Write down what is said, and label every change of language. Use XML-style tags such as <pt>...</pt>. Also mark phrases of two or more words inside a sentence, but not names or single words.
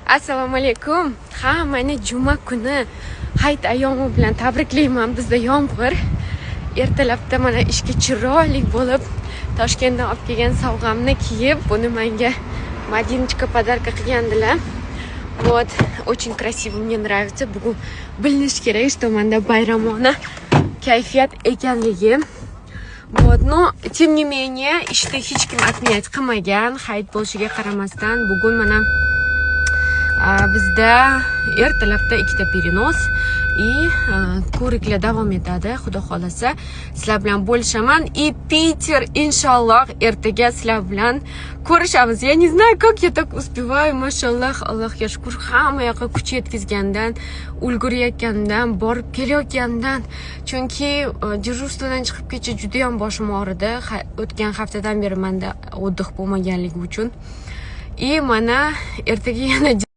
<uz>Assalomu alaykum. Hammani juma kuni hayit ayyomi bilan tabriklayman. Bizda yomg'ir. Ertalabda mana ishga chiroyli bo'lib, Toshkentdan olib kelgan sovg'amni kiyib, buni menga Madinочка podarka qilgandilar.</uz> <ru>Вот, очень красиво, мне нравится.</ru> <uz>Bugun bilinish kerak, что menda bayramona kayfiyat ekanligi.</uz> <ru>Вот, но тем не менее,</ru> <uz>ishda hech kim отменять qilmagan, hayit bo'lishiga qaramasdan bugun mana bizda ertalabda ikkita</uz> <ru>перенос и</ru> <uz>ko'riklar davom etadi. Xudo xolasa sizlar bilan bo'lishaman.</uz> <ru>И Питер,</ru> <uz>inshaalloh, ertaga sizlar bilan ko'rishamiz.</uz> <ru>Я не знаю, как я так успеваю,</ru> <uz>mashalloh, Allohga shukr. Hamma yoqqa kuch yetkazgandan, ulgurayotgandan, borib kelayotgandan. Chunki dejurstvodan chiqib kecha juda ham boshim og'ridi. O'tgan haftadan beri menda o'ddih bo'lmaganligi uchun. И mana ertaga yana</uz>